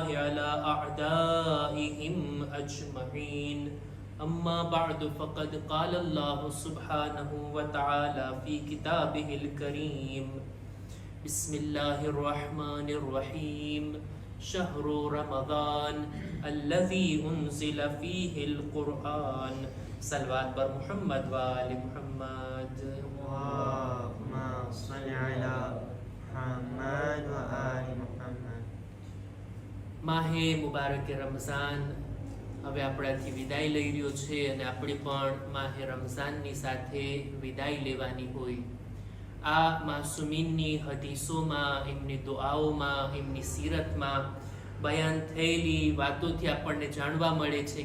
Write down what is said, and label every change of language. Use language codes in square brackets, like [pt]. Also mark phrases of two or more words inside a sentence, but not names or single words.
[ar] على أعدائهم أجمعين أما بعد فقد قال الله سبحانه وتعالى في كتابه الكريم بسم الله الرحمن الرحيم شهر رمضان الذي أنزل فيه القرآن صلوات بر محمد وآل محمد اللهم صل على محمد وآل محمد. [gu] માહે મુબારક રમઝાન હવે આપણાથી વિદાય લઈ રહ્યો છે અને આપણે પણ માહે રમઝાનની સાથે વિદાય લેવાની હોય. આ માસુમીનની હદીસોમાં, એમની દુઆઓમાં, એમની સીરતમાં બયાન થયેલી વાતોથી આપણને જાણવા મળે છે